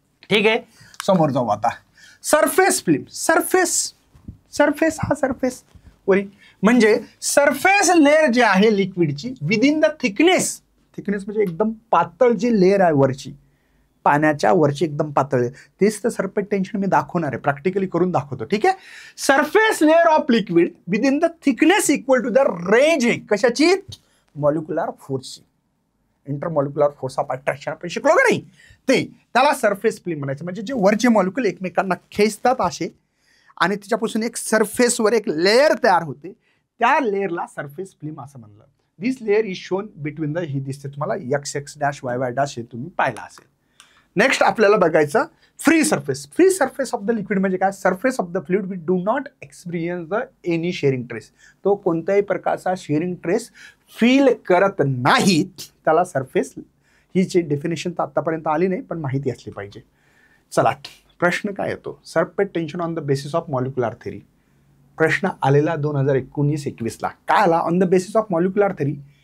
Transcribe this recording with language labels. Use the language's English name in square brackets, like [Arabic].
[Marathi] ठीक आहे, समोर जाऊ आता. Surface film. सरफेस हा सरफेस वरी म्हणजे सरफेस लेअर जे आहे लिक्विडची विदिन द थिकनेस म्हणजे एकदम पातळ जी लेअर आहे वरची, पाण्याच्या वरची एकदम पातळ, तेच तर सरफेस टेन्शन मी दाखवणार आहे, प्रॅक्टिकली करून दाखवतो. ठीक आहे. [English] Surface layer of liquid within the thickness equal to the range. [Marathi] कशाची? मॉलिक्युलर फोर्सची. इंटरमॉलिक्युलर फोर्स ऑफ अट्रॅक्शन आपण शिकलो का नाही, ते त्याला सरफेस फिल्म म्हणायचं. म्हणजे जे वरचे मॉलिक्युल एकमेकांना खेचतात असे, आणि त्याच्यापासून एक सरफेसवर एक लेअर तयार होते, त्या लेअरला सरफेस फिल्म असं म्हणलं. [English] this layer is shown between the, [Marathi] ही दिसते तुम्हाला XX', हे तुम्ही पाहिला असेल. नेक्स्ट आपल्याला बघायचं free surface. Free surface of the liquid म्हणजे काय? [English] Surface of the fluid we do not experience the any shearing stress. [Marathi] तो कोणत्याही प्रकारचा शेअरिंग ट्रेस फील करत नाही, त्याला सरफेस. हिची डेफिनेशन तर आतापर्यंत आली नाही, पण माहिती असली पाहिजे. चला, प्रश्न काय येतो? [English] Surface tension on the basis of molecular theory. [Marathi] प्रश्न आलेला 2019-21ला. काय आला? [English] on the basis of molecular theory